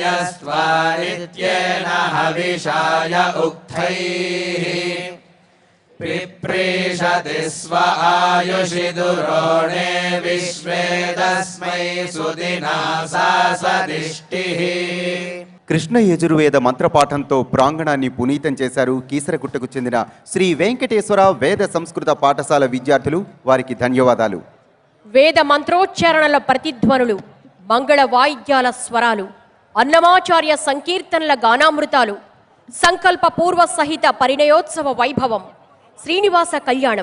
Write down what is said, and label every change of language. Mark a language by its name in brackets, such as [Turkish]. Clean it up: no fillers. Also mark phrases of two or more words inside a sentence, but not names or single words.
[Sanskrit] सुदानुर्यस्त्वानित्येन हविषाय उक्थैः पिप्रीषति स्व आयुषि दुरोणे विश्वे तस्मै सुदिना सा स्वदिष्टिः। [Telugu] కృష్ణ యజుర్వేద మంత్రపాఠంతో ప్రాంగణాన్ని పునీతం చేశారు కీసరగుట్టకు చెందిన శ్రీ వెంకటేశ్వర వేద సంస్కృత పాఠశాల విద్యార్థులు. వారికి ధన్యవాదాలు. వేద మంత్రోచ్చారణల ప్రతిధ్వనులు, మంగళ వాయిద్యాల స్వరాలు, అన్నమాచార్య సంకీర్తనల గానామృతాలు, సంకల్ప పూర్వ సహిత పరిణయోత్సవ వైభవం, శ్రీనివాస కళ్యాణం.